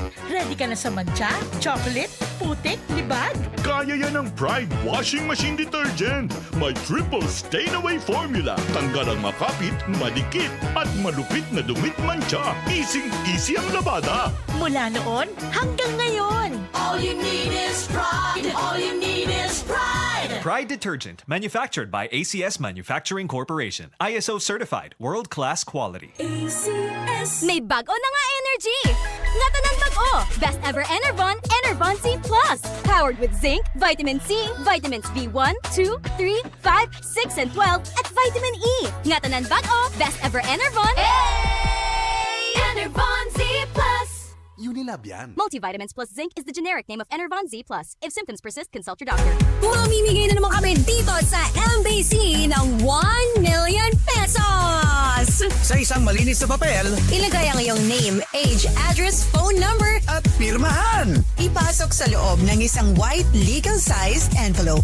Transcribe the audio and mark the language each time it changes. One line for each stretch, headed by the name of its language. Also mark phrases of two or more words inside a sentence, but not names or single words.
Filipino: Ready ka na sa mancha, chocolate, putik, libag? Kaya yan ang Pride Washing Machine Detergent. May
English: triple stain-away formula.
Filipino: Tanggal ang makapit, madikit, at malupit na dumit mancha. Easy ang labada. Mula noon hanggang ngayon.
English: All you need is pride. All you need is pride. Pride Detergent, manufactured by ACS Manufacturing Corporation. ISO certified, world-class quality. ACS.
Filipino: May bago na nga energy! Nga tanan bago!
English: Best ever Enervon, Enervon C+. Powered with zinc, vitamin C, vitamins B1, 2, 3, 5, 6, and 12, at vitamin E.
Filipino: Nga tanan bago!
English: Best ever Enervon! Enervon Z+.
Filipino: Unilab yan.
English: Multivitamins plus zinc is the generic name of Enervon Z+. If symptoms persist, consult your doctor.
Filipino: Mamimigay na naman kami dito sa MBC ng 1 million pesos! Sa isang malinis na papel, Ilagay ang iyong
English: name, age, address, phone number,
Filipino: at pirmahan. Ipasok sa loob ng isang
English: white legal-sized envelope.